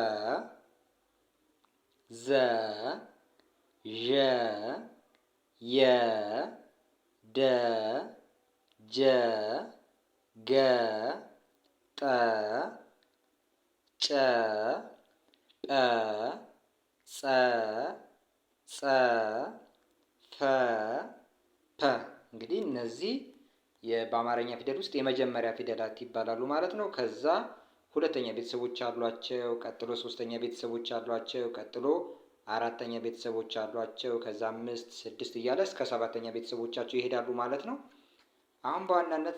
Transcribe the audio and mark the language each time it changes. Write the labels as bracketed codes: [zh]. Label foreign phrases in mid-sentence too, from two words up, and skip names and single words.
[am] ዘ ዠ የ ደ ጀ ገ ጠ ጨ ጰ ጸ ጸ ፈ ፐ። እንግዲህ እነዚህ በአማርኛ ፊደል ውስጥ የመጀመሪያ ፊደላት ይባላሉ ማለት ነው። ከዛ ሁለተኛ ቤተሰቦች አሏቸው፣ ቀጥሎ ሶስተኛ ቤተሰቦች አሏቸው፣ ቀጥሎ አራተኛ ቤተሰቦች አሏቸው፣ ከዛ 5፣ 6 እያለ እስከ 7ኛ ቤተሰቦቻቸው ይሄዳሉ ማለት ነው። አሁን በዋናነት